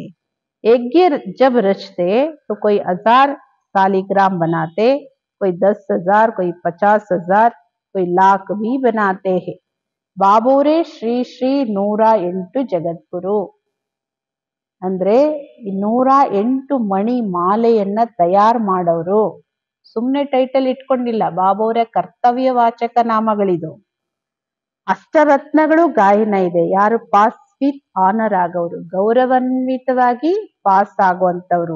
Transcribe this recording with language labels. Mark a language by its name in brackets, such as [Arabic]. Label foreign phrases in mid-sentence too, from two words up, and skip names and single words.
[Hindi] यज्ञ जब रचते तो कोई 1000 सालिग्राम बनाते, कोई 10,000, कोई 50,000, कोई लाख भी बनाते हैं। [Kannada] बाबोरे श्री श्री 108 ಜಗದ್ಗುರು ಅಂದ್ರೆ 108 ಮಣಿ ಮಾಲೆಯನ್ನ ತಯಾರು ಮಾಡೋರು. ಸುಮ್ನೆ ಟೈಟಲ್ ಇಟ್ಕೊಂಡಿಲ್ಲ, ಬಾಬೋರ ಕರ್ತವ್ಯ ವಾಚಕ ನಾಮಗಳಿದು. ಅಷ್ಟರತ್ನಗಳು ಗಾಯನ ಇದೆ. ಯಾರು [English] pass with honour [Kannada] ಆಗೋರು, ಗೌರವಾನ್ವಿತವಾಗಿ ಪಾಸ್ ಆಗುವಂತವ್ರು.